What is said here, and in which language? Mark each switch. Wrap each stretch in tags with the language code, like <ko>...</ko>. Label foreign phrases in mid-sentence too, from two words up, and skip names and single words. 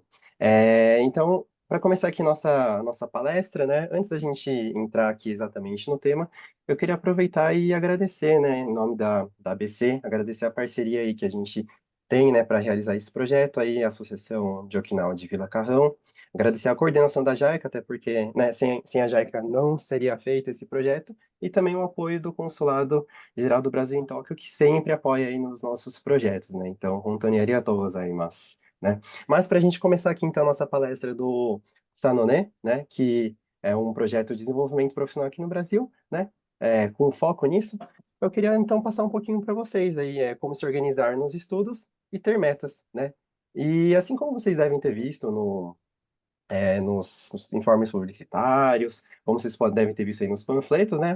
<pt>Então, para começar aqui nossa palestra, né, antes da gente entrar aqui exatamente no tema, eu queria aproveitar e agradecer, né, em nome da ABC, agradecer a parceria aí que a gente tem, né, para realizar esse projeto aí, a Associação de Okinawa de Vila Carrão, agradecer a coordenação da JAICA, até porque, né, sem a JAICA não seria feito esse projeto, e também o apoio do Consulado Geral do Brasil em Tóquio, que sempre apoia aí nos nossos projetos, né, então,</pt> <ja>本当にありがとうございます,</ja> <pt>né? Mas para a gente começar aqui então a nossa palestra do Sanone, né, que é um projeto de desenvolvimento profissional aqui no Brasil, né, com foco nisso, eu queria então passar um pouquinho para vocês aí como se organizar nos estudos e ter metas, né? E assim como vocês devem ter visto nos informes publicitários, como vocês devem ter visto aí nos panfletos, né?</pt>